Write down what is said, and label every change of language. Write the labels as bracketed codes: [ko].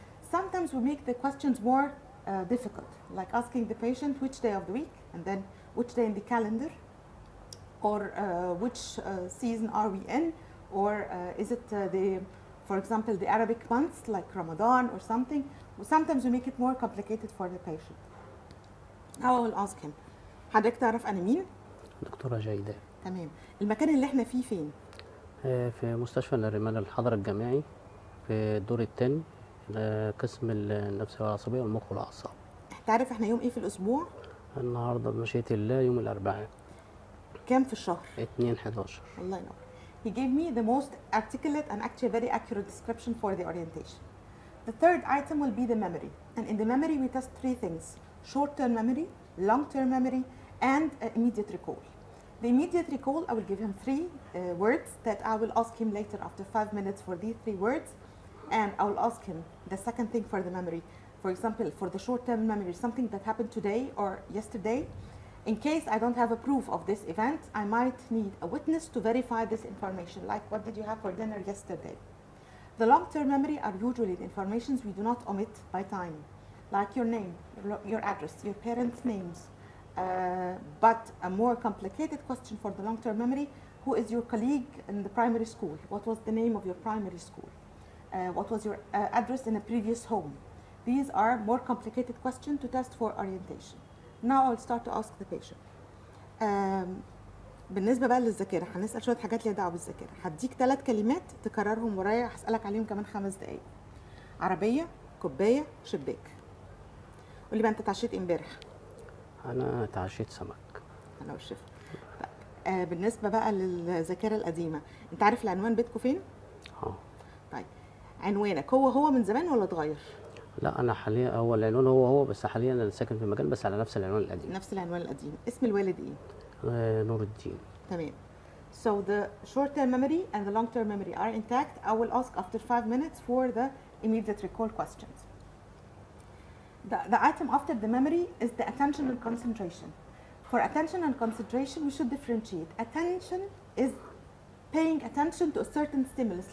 [en] Sometimes we make the questions more difficult, like asking the patient which day of the week, and then which day in the calendar, or which season are we in, or is it for example, the Arabic months like Ramadan or something. Sometimes we make it more complicated for the patient. Now I will ask him, [ar] حضرتك تعرف أنا مين؟ دكتورة جيداء. تمام. المكان اللي احنا فيه فين؟ في مستشفى الرمال الحضر الجامعي في الدور الثاني، قسم النفسية والعصبية والمخ والأعصاب. تعرف احنا يوم ايه في الأسبوع؟ النهارده بمشيئة الله يوم الأربعاء. كام في الشهر؟ 2/11. الله ينور. [en] He gave me the most articulate and actually very accurate description for the orientation. The third item will be the memory. And in the memory, we test 3 things: short-term memory, long-term memory, and immediate recall. The immediate recall, I will give him 3 words that I will ask him later after 5 minutes for these 3 words. And I will ask him the second thing for the memory. For example, for the short-term memory, something that happened today or yesterday. In case I don't have a proof of this event, I might need a witness to verify this information, like what did you have for dinner yesterday? The long-term memory are usually the informations we do not omit by time, like your name, your address, your parents' names. But a more complicated question for the long-term memory: who is your colleague in the primary school? What was the name of your primary school? What was your address in a previous home? These are more complicated questions to test for orientation. Now I'll start to ask the patient. [ar] بالنسبة بقى للذاكرة هنسأل شوية حاجات ليها دعوة بالذاكرة. هديك 3 كلمات تكررهم ورايا، هسألك عليهم كمان 5 دقايق. عربية، كوباية، شباك. قولي بقى انت اتعشيت امبارح؟ انا اتعشيت سمك. انا والشيف. بالنسبة بقى للذاكرة القديمة، انت عارف العنوان بيتكم فين؟ طيب عنوانك هو من زمان ولا اتغير؟ لا انا حاليا هو العنوان هو بس حاليا انا ساكن في مكان بس على نفس العنوان القديم. نفس العنوان القديم. اسم الوالد ايه؟ نور الدين. تمام. [en] So the short-term memory and the long-term memory are intact. I will ask after 5 minutes for the immediate recall questions. The item after the memory is the attention and concentration. For attention and concentration, we should differentiate. Attention is paying attention to a certain stimulus.